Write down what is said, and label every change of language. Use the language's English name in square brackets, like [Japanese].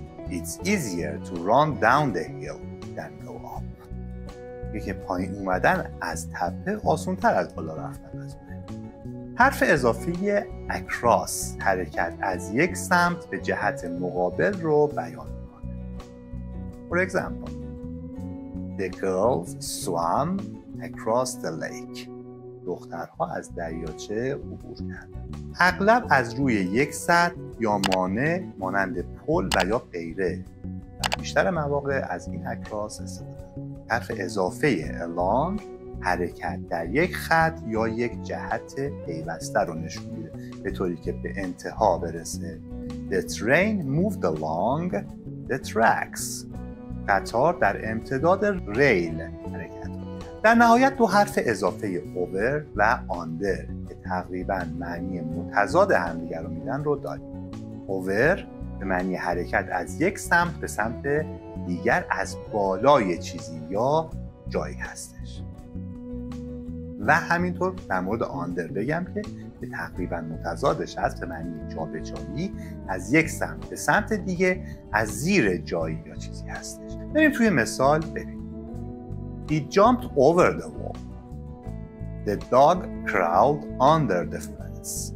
[English] It's easier to run down the hill than go up. [Persian] میگه که پایین اومدن از تپه آسان‌تر از بالا رفتن از اونه. حرف اضافی across حرکت از یک سمت به جهت مقابل رو بیان میکنه. [English] For example, the girls swam across the lake. [Persian] دخترها از دریاچه عبور کردند. اغلب از روی یک سد یا مانع مانند پل و یا غیره. در بیشتر مواقع از این across استفاده. حرف اضافه along حرکت در یک خط یا یک جهت پیوسته رو نشون میده به طوری که به انتها برسه. [English] The train moved along the tracks. [Persian] قطار در امتداد ریل حرکت می‌کرد. در نهایت دو حرف اضافه over و under که تقریباً معنی متضاد همدیگر رو میدن رو داریم. over به معنی حرکت از یک سمت به سمت دیگر از بالای چیزی یا جایی هستش. و همینطور در مورد under بگم که به تقریباً متضادش هست به معنی جابجایی از یک سمت به سمت دیگه از زیر جایی یا چیزی هستش. بریم توی مثال ببینیم. [English] He jumped over the wall. The dog crawled under the fence.